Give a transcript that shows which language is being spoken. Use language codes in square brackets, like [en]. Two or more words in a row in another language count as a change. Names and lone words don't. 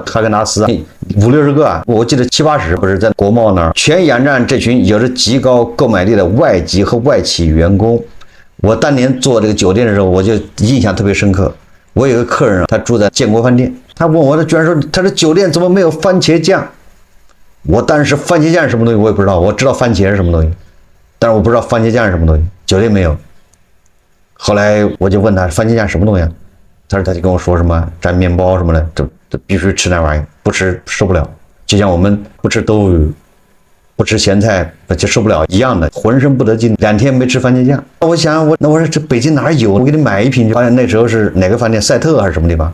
[zh] 哈根達斯啊，50-60個啊，我記得70-80，不是在國貿那兒，全仰仗這群有着極高購買力的外籍和外企員工。我當年做這個酒店的時候，我就印象特別深刻。我有個客人啊，他住在建國飯店，他問我，他居然說，他說酒店怎麼沒有番茄醬？我當時番茄醬是什麼東西我也不知道，我知道番茄是什麼東西，但是我不知道番茄醬是什麼東西，酒店沒有。後來我就問他番茄醬什麼東西啊？他就跟我說什麼蘸麵包什麼的，這必須吃那玩意兒，不吃受不了。就像我們不吃豆腐、不吃鹹菜就受不了一樣的，渾身不得勁。2天沒吃番茄醬，我想我說這北京哪有？我給你買一瓶。發現那時候是哪個飯店，賽特還是什麼地方？